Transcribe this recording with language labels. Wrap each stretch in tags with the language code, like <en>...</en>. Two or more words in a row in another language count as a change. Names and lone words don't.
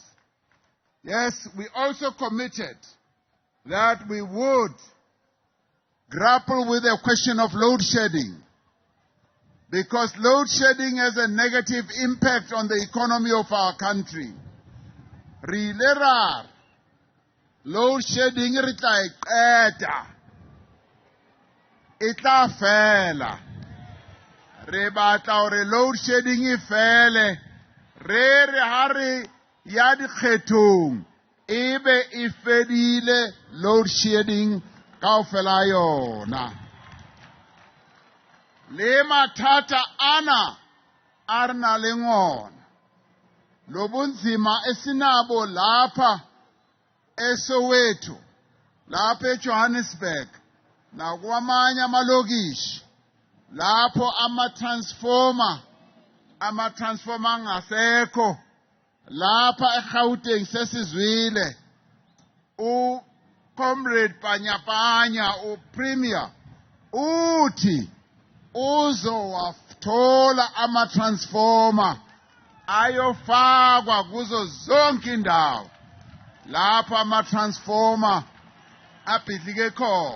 <en>Yes, we also committed that we would grapple with the question of load shedding, because load shedding has a negative impact on the economy of our country. Load shedding</en> <st>re tla iqeda, e tla fela. Re batla hore</st> <en>load shedding</en> <st>e fele, re ha re ya dikgethong ebe e fedile</st> <en>load shedding</en> <st>kaofela yona. Le mathata ana a re nang le ona,</st> <zu>lobunzima esinabo lapha eSoweto, lapha eJohannesburg nakwamanye amalokishi, lapho ama-transformer angasekho, lapha eGauteng sesizwile uComrade Panyapanya uPremier uthi uzowathola ama-transformer ayofakwa kuzo zonke indawo lapho ama-transformer abhidlike khona.</zu>